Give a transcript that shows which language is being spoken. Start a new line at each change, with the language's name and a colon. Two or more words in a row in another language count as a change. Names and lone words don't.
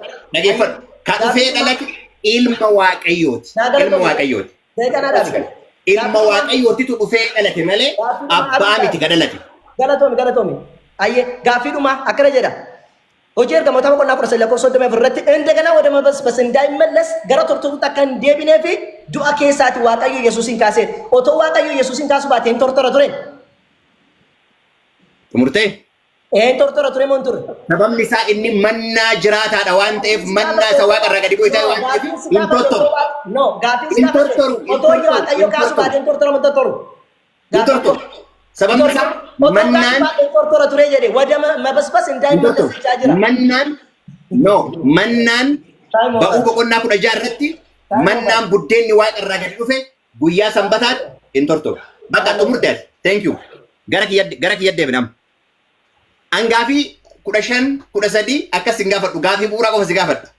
Oromo: Dhageeffadhu. Kan dhufee dhalate ilma Waaqayyooti. Ilma Waaqayyooti. Ilma Waaqayyootitu dhufee dhalate malee abbaa miti ka dhalate. Galatoomi. Ayyee gaaffiidhuma akkana jedha. Hojii ergamoota boqonnaa 19 irratti
Amharic: እንደገና ወደ መበስበስ እንዳይመለስ
Oromo: gara tortoruutti akka hin deebinee fi du'a keessaati Waaqayyo Yesuusin kaasee. Otoo Waaqayyo Yesuusin kaasuu baatee hin tortora ture. Xumurtee? Hin tortora ture moo hin turre? Sababni isaa inni mannaa jiraataadha waan ta'eef mannaa isa waaqa irraa gadi bu'ee ta'e waan ta'eef hin tortoru. No gaaffiin isaa otoo Waaqayyo kaasuu baatee hin tortora moo hin tortoru? Hin tortoru. Sababni isaa mannaan tortora ture jedhe wada mabasbas
Amharic: እንዳይመለስ ጃጅራ
Oromo: mannaan ba'uu boqonnaa 16 irratti mannaan buddeenni waaqa irraa gadi dhufe guyyaa sanbataatti hin tortoru. Bakka xumurteef.
English: Thank you.
Oromo: Gara kiyya deebinam. An gaafii 15 13 akkas hin gaafadhu gaafii bu'uuraa qofa si gaafadha.